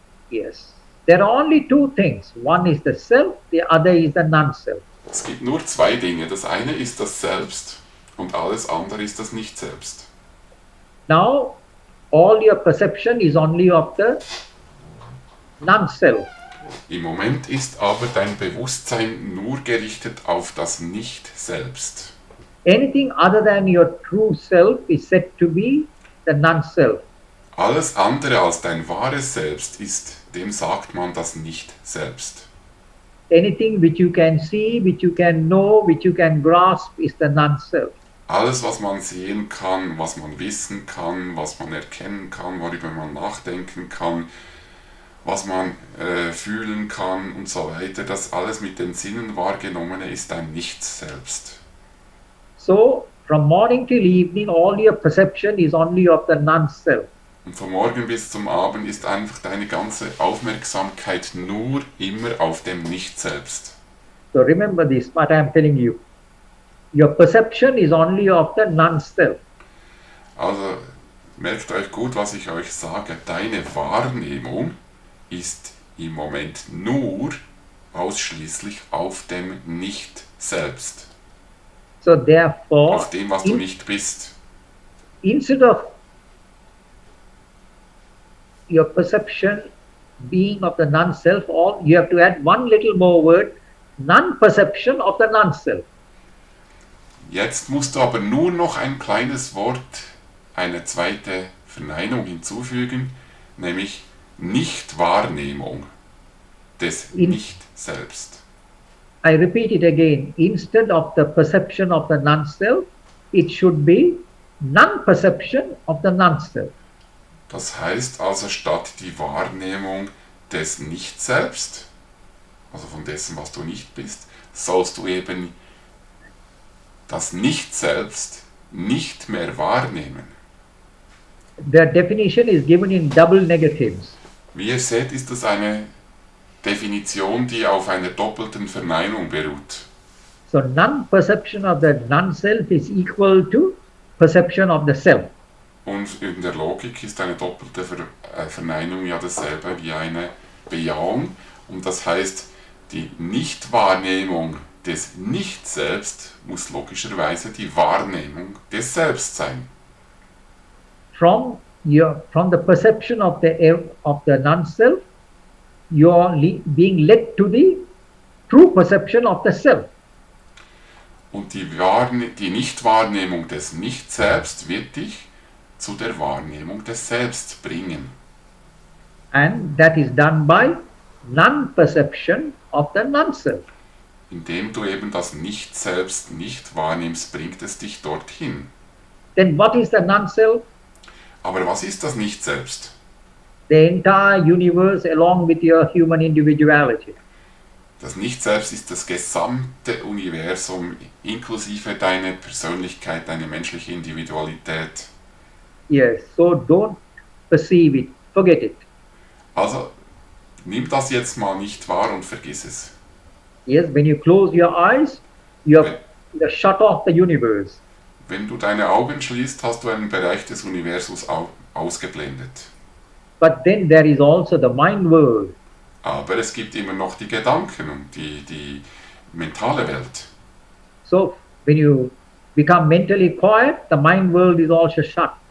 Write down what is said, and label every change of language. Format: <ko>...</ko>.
<en>Yes. There are only two things. One is the self, the other is the non-self.</en> <de>Es gibt nur zwei Dinge. Das eine ist das Selbst und alles andere ist das Nicht-Selbst.</de> <en>Now, all your perception is only of the non-self.</en> <de>Im Moment ist aber dein Bewusstsein nur gerichtet auf das Nicht-Selbst.</de> <en>Anything other than your true self is said to be the non-self.</en> <de>Alles andere als dein wahres Selbst ist, dem sagt man das Nicht-Selbst.</de> <en>Anything which you can see, which you can know, which you can grasp is the non-self.</en> <de>Alles, was man sehen kann, was man wissen kann, was man erkennen kann, worüber man nachdenken kann, was man fühlen kann und so weiter, das alles mit den Sinnen wahrgenommene ist ein Nichts-Selbst.</de> <en>So, from morning till evening, all your perception is only of the non-self.</en> <de>Und von morgen bis zum Abend ist einfach deine ganze Aufmerksamkeit nur immer auf dem Nicht-Selbst.</de> <en>So remember this, what I am telling you. Your perception is only of the non-self.</en> <de>Also merkt euch gut, was ich euch sage. Deine Wahrnehmung ist im Moment nur ausschließlich auf dem Nicht-Selbst.</de> <en>So therefore,</en> <de>Auf dem, was du nicht bist.</de> <en>instead of your perception being of the non-self, you have to add one little more word, non-perception of the non-self.</en> <de>Jetzt musst du aber nur noch ein kleines Wort, eine zweite Verneinung hinzufügen, nämlich Nichtwahrnehmung des Nicht-Selbst.</de> <en>I repeat it again. Instead of the perception of the non-self, it should be non-perception of the non-self.</en> <de>Das heißt also, statt die Wahrnehmung des Nicht-Selbst, also von dessen, was du nicht bist, sollst du eben das Nicht-Selbst nicht mehr wahrnehmen.</de> <en>The definition is given in double negatives.</en> <de>Wie ihr seht, ist das eine Definition, die auf einer doppelten Verneinung beruht.</de> <en>So non-perception of the non-self is equal to perception of the self.</en> <de>Und in der Logik ist eine doppelte Verneinung ja dasselbe wie eine Bejahung. Und das heißt, die Nichtwahrnehmung des Nicht-Selbst muss logischerweise die Wahrnehmung des Selbst sein.</de> <en>From the perception of the non-self, you are being led to the true perception of the self.</en> <de>Und die Nichtwahrnehmung des Nicht-Selbst wird dich zu der Wahrnehmung des Selbst bringen.</de> <en>And that is done by non-perception of the non-self.</en> <de>Indem du eben das Nicht-Selbst nicht wahrnimmst, bringt es dich dorthin.</de> <en>Then what is the non-self?</en> <de>Aber was ist das Nicht-Selbst?</de> <en>The entire universe along with your human individuality.</en> <de>Das Nicht-Selbst ist das gesamte Universum, inklusive deiner Persönlichkeit, deine menschliche Individualität.</de> <en>Yes, so don't perceive it, forget it.</en> <de>Also, nimm das jetzt mal nicht wahr und vergiss es.</de> <en>Yes, when you close your eyes, you have shut off the universe.</en> <de>Wenn du deine Augen schließt, hast du einen Bereich des Universums ausgeblendet.</de> <en>But then there is also the mind world.</en> <de>Aber es gibt immer noch die Gedanken und die mentale Welt.</de> <en>So when you become mentally quiet, the mind world is also shut.</en>